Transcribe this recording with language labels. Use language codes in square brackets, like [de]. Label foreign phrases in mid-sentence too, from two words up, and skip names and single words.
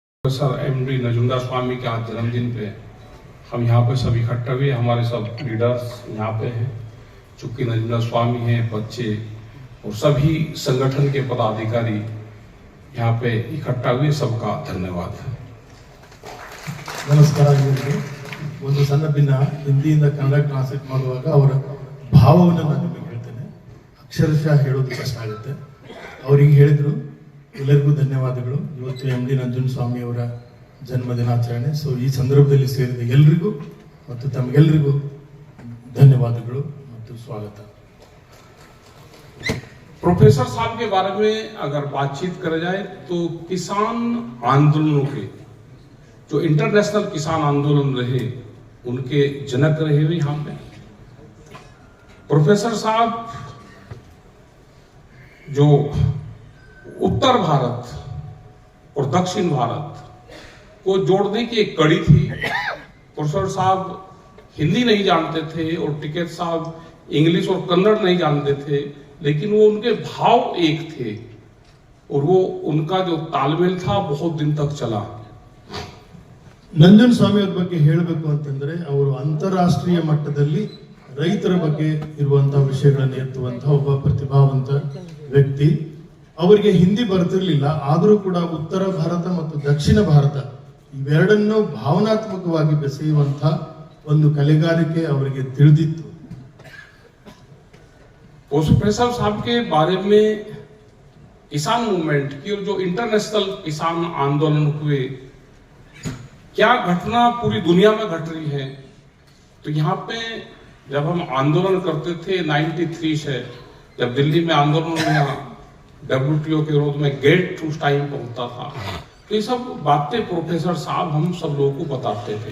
[hi] प्रोफेसर एमडी नजुंदा स्वामी के आज जन्मदिन पे हम यहाँ पे सब इकट्ठा हुए। हमारे सब लीडर्स यहाँ पे हैं, चूंकि नजुंदा स्वामी हैं, बच्चे और सभी संगठन के पदाधिकारी यहाँ पे इकट्ठा हुए। सबका धन्यवाद। [kn] ನಮಸ್ಕಾರ ಎಲ್ಲರಿಗೂ. ಒಂದು ಸಣ್ಣ ಭಿನ್ನ ಹಿಂದಿಯಿಂದ ಕನ್ನಡ ಟ್ರಾನ್ಸ್ಲೇಟ್ ಮಾಡುವಾಗ ಅವರ ಭಾವವನ್ನು ನಾನು ನಿಮಗೆ ಹೇಳ್ತೇನೆ. ಅಕ್ಷರಶಃ ಹೇಳೋದು ಕಷ್ಟ ಆಗುತ್ತೆ. ಅವರಿಗೆ ಹೇಳಿದ್ರು ಎಲ್ಲರಿಗೂ ಧನ್ಯವಾದಗಳು. ಇವತ್ತು ಎಂ.ಡಿ. ನಂಜುಂಡಸ್ವಾಮಿ ಅವರ ಜನ್ಮ ದಿನಾಚರಣೆ. ಸೊ ಈ ಸಂದರ್ಭದಲ್ಲಿ ಸೇರಿದ ಎಲ್ಲರಿಗೂ ಮತ್ತು ತಮಗೆಲ್ಲರಿಗೂ ಧನ್ಯವಾದಗಳು ಮತ್ತು ಸ್ವಾಗತ. [hi] प्रोफेसर साहब के बारे में अगर बातचीत करा जाए तो किसान आंदोलनों के जो इंटरनेशनल किसान आंदोलन रहे उनके जनक रहे हुए यहाँ पे प्रोफेसर साहब जो उत्तर भारत और दक्षिण भारत को जोड़ने की एक कड़ी थी। प्रोफेसर साहब हिंदी नहीं जानते थे और टिकैत साहब इंग्लिश और कन्नड़ नहीं जानते थे, लेकिन वो उनके भाव एक थे और वो उनका जो तालमेल था बहुत दिन तक चला। [kn] ನಂಜುಂಡಸ್ವಾಮಿ ಅವರ ಬಗ್ಗೆ ಹೇಳಬೇಕು ಅಂತಂದ್ರೆ ಅವರು ಅಂತಾರಾಷ್ಟ್ರೀಯ ಮಟ್ಟದಲ್ಲಿ ರೈತರ ಬಗ್ಗೆ ಇರುವಂತಹ ವಿಷಯಗಳನ್ನು ಎತ್ತುವಂತಹ ಒಬ್ಬ ಪ್ರತಿಭಾವಂತ ವ್ಯಕ್ತಿ. ಅವರಿಗೆ ಹಿಂದಿ ಬರ್ತಿರ್ಲಿಲ್ಲ, ಆದರೂ ಕೂಡ ಉತ್ತರ ಭಾರತ ಮತ್ತು ದಕ್ಷಿಣ ಭಾರತ ಇವೆರಡನ್ನೂ ಭಾವನಾತ್ಮಕವಾಗಿ ಬೆಸೆಯುವಂತಹ ಒಂದು ಕಲೆಗಾರಿಕೆ ಅವರಿಗೆ ತಿಳಿದಿತ್ತು. [hi] प्रोफेसर साहब के बारे में किसान मूवमेंट की और जो इंटरनेशनल किसान आंदोलन हुए, क्या घटना पूरी दुनिया में घट रही है। तो यहाँ पे जब हम आंदोलन करते थे 93 से, जब दिल्ली में आंदोलन हुआ WTO के विरोध में, गेट उस टाइम पर होता था, तो ये सब बातें प्रोफेसर साहब हम सब लोगों को बताते थे।